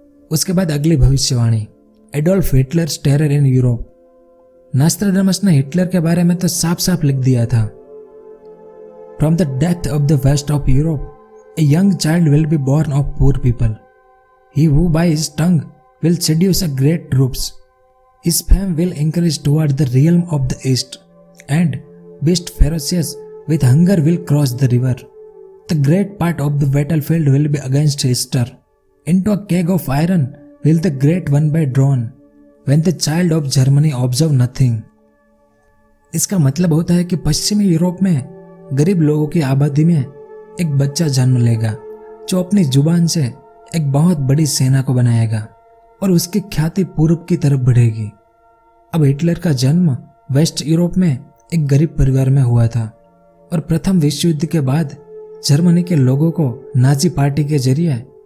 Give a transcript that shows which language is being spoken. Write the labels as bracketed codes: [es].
[hi] उसके बाद अगली भविष्यवाणी, [en] Adolf Hitler's terror in Europe. [hi] नास्ट्राडामस ने हिटलर के बारे में तो साफ साफ लिख दिया था, [en] From the death of the west of Europe a young child will be born of poor people. He who by his tongue will seduce a great troops. His fame will increase toward the realm of the east, and beast ferocious with hunger will cross the river. The great part of the battlefield will be against Easter. Into a keg of iron will the great one be drawn, when the child of Germany observe nothing. [hi] इसका मतलब होता है कि पश्चिमी Europe में गरीब लोगों की आबादी में एक बच्चा जन्म लेगा जो अपनी जुबान से एक बहुत बड़ी सेना को बनाएगा और उसकी ख्याति पूर्व की तरफ बढ़ेगी। अब हिटलर का जन्म वेस्ट यूरोप में एक गरीब परिवार में हुआ था और प्रथम विश्व युद्ध के बाद जर्मनी के लोगों को नाजी पार्टी के जरिए